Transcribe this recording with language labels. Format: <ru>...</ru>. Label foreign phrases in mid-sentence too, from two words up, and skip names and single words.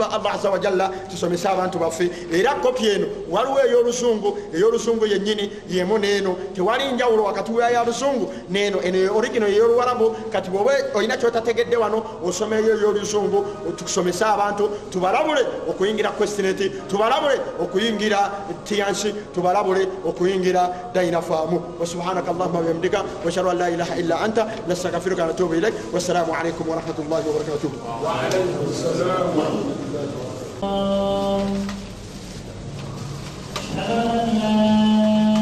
<lg>ba Allah</lg> <ar>عز وجل</ar> <lg>tusomesa abantu baffe era kopi eno waliwo ey'oluzungu yennyini yemu n'eno tewali njawulo wakati ya luzungu n'eno eno original ey'oluwarabu kati bw'oba olina kyotategedde wano osomeyo ey'oluzungu tukusomesa abantu tubalabule okuyingira Questnet tubalabule okuyingira Tianchi tubalabule okuyingira Dynafarm</lg> <ar>وسبحانك اللهم وبحمدك وأشهد أن لا إله إلا أنت نستغفرك ونتوب إليك والسلام عليكم ورحمة الله وبركاته وعليكم السلام ورحمة الله</ar>